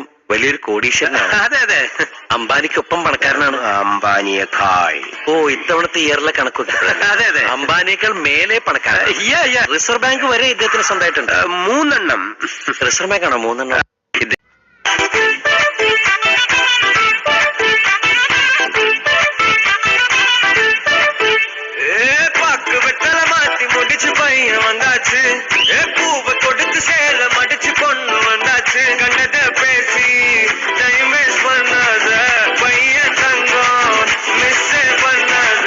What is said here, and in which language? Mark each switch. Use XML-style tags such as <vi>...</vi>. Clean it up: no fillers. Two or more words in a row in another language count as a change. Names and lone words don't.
<ml>വലിയൊരു കോടീശ്വരനാണ്. അതെ അതെ, അംബാനിക്കൊപ്പം പണക്കാരനാണ്. അംബാനിയേക്കാൾ. ഓ, ഇത്തവണത്തെ ഇയറിലെ കണക്കൊക്കെ അതെ അതെ, അംബാനിയേക്കാൾ മേലെ പണക്കാരൻ. റിസർവ് ബാങ്ക് വരെ ഇദ്ദേഹത്തിന് സ്വന്തമായിട്ടുണ്ട്. 3 എണ്ണം. റിസർവ് ബാങ്ക് ആണോ 3 എണ്ണം?</ml> <ta>முடிச்சு பையன் வந்தாச்சு, பூவை கொடுத்து சேல மடிச்சு பொண்ணு வந்தாச்சு. கண்டத பேசி</ta> <en>time waste</en> <ta>பண்ணாத, பையன் தங்கம் மிஸ் பண்ணாத.</ta>